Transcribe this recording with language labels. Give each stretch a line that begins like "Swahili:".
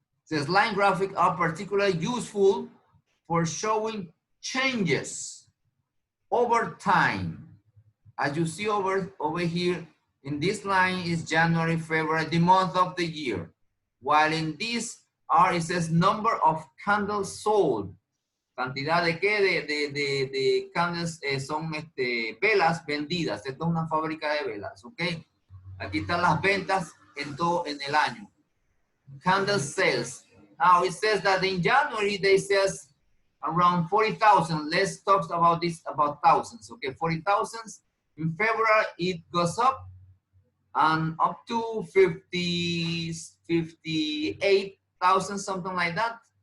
English: These line graphics are particularly useful for showing changes over time. As you see over here, in this line is January, February, the month of the year. While in this R, it says number of candles sold.
Spanish: Cantidad de qué, de candles, son velas vendidas. Esto es una fábrica de velas, ¿ok? Aquí están las ventas en todo en el año.
English: Candle sales. Now it says that in January they says around 40,000. Let's talk about this, about thousands, okay? 40,000. In February it goes up and up to 58,000, something like that.